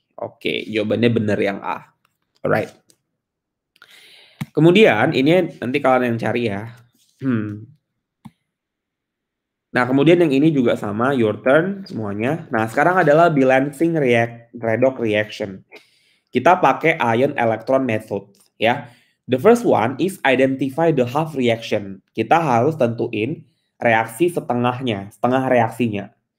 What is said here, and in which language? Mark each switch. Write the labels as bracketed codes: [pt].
[id] Oke, jawabannya benar yang A. [en] Alright. [id] Kemudian ini nanti kalian yang cari ya. Nah, kemudian yang ini juga sama, [en] your turn [id] semuanya. Nah, sekarang adalah balancing redox reaction. Kita pakai ion electron method ya. [en] The first one is identify the half reaction. [id] Kita harus tentuin reaksi setengahnya, setengah reaksinya.